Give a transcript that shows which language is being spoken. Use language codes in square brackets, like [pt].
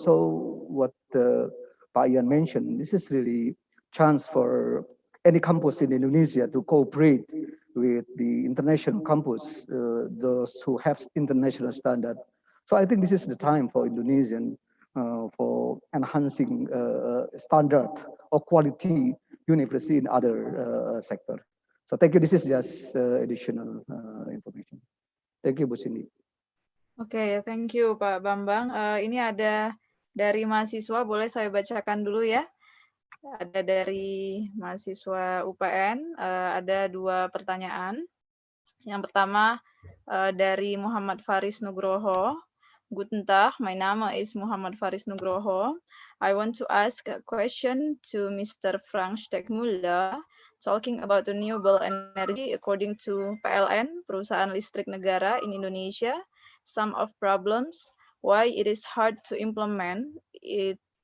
[en] So what Pak Ian mentioned, this is really chance for any campus in Indonesia to cooperate with the international campus, those who have international standard. So I think this is the time for Indonesian for enhancing standard or quality university in other sector. So thank you. This is just additional information. Thank you, Bu Cindy. Oke, thank you Pak Bambang. [id] Ini ada dari mahasiswa, boleh saya bacakan dulu ya. Ada dari mahasiswa UPN, ada 2 pertanyaan. Yang pertama dari Muhammad Faris Nugroho. [de] Guten Tag, [en] my name is Muhammad Faris Nugroho. I want to ask a question to Mr. Frank Steckmüller, talking about renewable energy according to PLN, Perusahaan Listrik Negara in Indonesia. Some of problems, why it is hard to implement it.